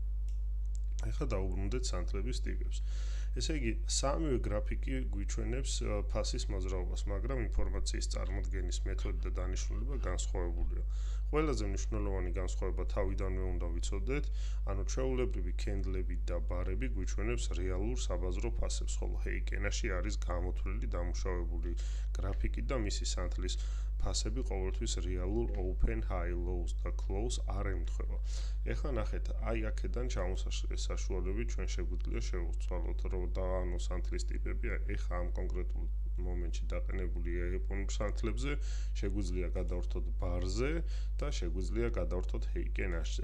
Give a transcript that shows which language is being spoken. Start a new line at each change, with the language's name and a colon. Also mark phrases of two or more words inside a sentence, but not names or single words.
Georgian: ეხლა დავუბრუნდეთ სანთლების ტიპებს. ესე იგი, სამივე გრაფიკი გვიჩვენებს ფასის მოძრაობას, მაგრამ ინფორმაციის წარმოდგენის მეთოდი და დანიშნულება განსხვავებულია. ყველაზე მნიშვნელოვანი განსხვავება თავიდანვე უნდა ვიცოდეთ, ანუ ჩვეულებრივი კენდლები და ბარები გვიჩვენებს რეალურ საბაზრო ფასებს, ხოლო ჰეიკენაში არის გამოთვლილი დამუშავებული გრაფიკი და მისი სანთლის ფასები ყოველთვის რეალურ
English: open, high, lows
Georgian: და close არ ემთხვევა. ეხლა ნახეთ, აი აქედან ჩამოსაშლის საშუალებით ჩვენ შეგვიძლია შევცვალოთ, რომ და ანუ სანთლის ტიპები ეხლა ამ კონკრეტულ მომენტში დაყენებულია იაპონურ სანთლებზე, შეგვიძლია გადავერთოთ ბარზე და შეგვიძლია გადავერთოთ ჰეიკენაშზე.